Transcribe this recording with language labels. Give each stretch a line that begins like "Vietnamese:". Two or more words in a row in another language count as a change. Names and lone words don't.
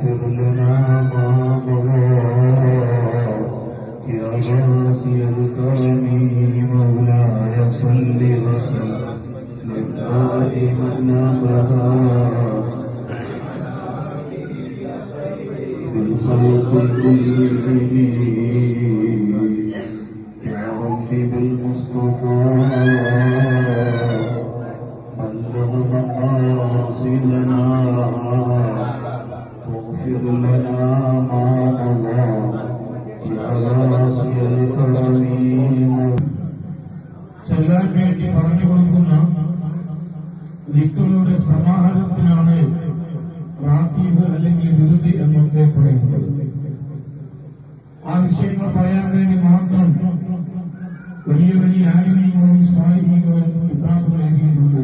Arabic: واغفر لنا ما مضى يا واسع الكرم مولاي صل وسلم دائما ابدا بالخلق كلهم يا رب بالمصطفى بلغ مقاصدنا واغفر لنا ما مضى يا واسع الكرم.
Malayalam: ചെല്ലാൻ വേണ്ടി പറഞ്ഞു കൊടുക്കുന്ന ദിക്റുകളുടെ സമാഹാരത്തിനാണ് റാത്തീബ് അല്ലെങ്കിൽ വിരുദ് എന്നൊക്കെ പറയുന്നത്. ആ വിഷയങ്ങൾ പറയാൻ വേണ്ടി മാത്രം വലിയ വലിയ ആലിമീങ്ങളും സ്വാലിഹീങ്ങളും കിതാബുകൾ എഴുതിയിട്ടുണ്ട്.